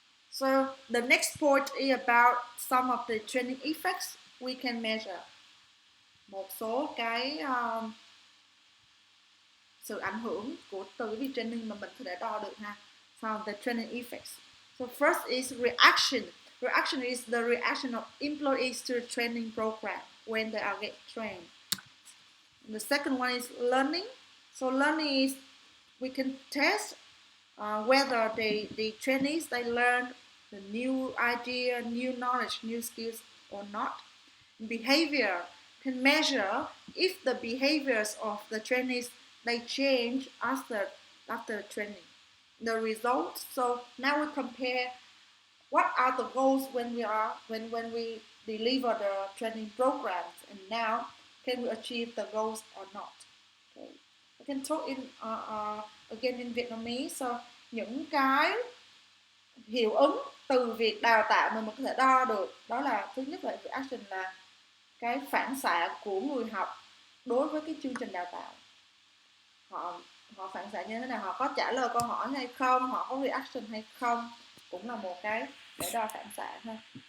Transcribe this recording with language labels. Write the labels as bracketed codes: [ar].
[en] So the next point is about some of the training effects we can measure. [vi] Một số cái sự ảnh hưởng của từ cái việc training mà mình có thể đo được ha. [en] So the training effects. So first is reaction. Reaction is the reaction of employees to the training program when they are get trained. The second one is learning. So learning is we can test whether the trainees they learn the new idea, new knowledge, new skills or not. Behavior can measure if the behaviors of the trainees they change after training. The results. So now we compare what are the goals when we deliver the training programs, and now can we achieve the goals or not. Okay. I can talk in again in Vietnamese. [vi] So những cái hiệu ứng từ việc đào tạo mà mình có thể đo được đó là thứ nhất là reaction, là cái phản xạ của người học đối với cái chương trình đào tạo. Họ phản xạ như thế nào, họ có trả lời câu hỏi hay không, họ có reaction hay không, cũng là một cái để đo phản xạ thôi.